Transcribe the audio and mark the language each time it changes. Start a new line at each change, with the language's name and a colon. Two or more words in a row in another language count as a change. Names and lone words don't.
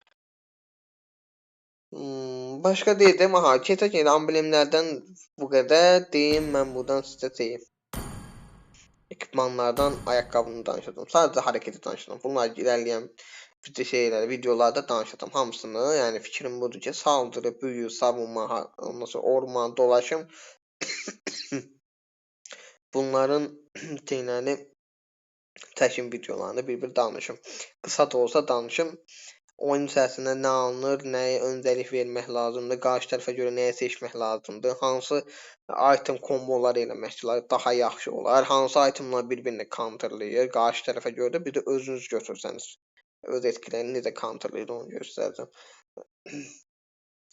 Azerbaijani: Başqa deyəcəm, keçək elə amblemlərdən bu qədər deyim, mən buradan sizə deyim. Ekipmanlardan ayaqqabını danışacağım. Sadəcə hərəkəti danışacağım. Bunlar irəliləyən videolarda danışacağım hamısını. Yəni fikrim budur ki,
Turkish: saldırı, büyü, savunma,
Azerbaijani: ondan sonra
Turkish: orman, dolaşım
Azerbaijani: bunların deyiləni təşkil videolarında bir-bir danışım. Qısa da olsa danışım. Oyun içərisində nə alınır, nəyə öncəlik vermək lazımdır, qarşı tərəfə görə nəyə seçmək lazımdır, hansı item komboları eləmək daha yaxşı olar, hansı itemlar bir-birini counterlayır, qarşı tərəfə görə də bir də özünüz götürsəniz öz etkilərini necə counterlayır onu göstərəcəm.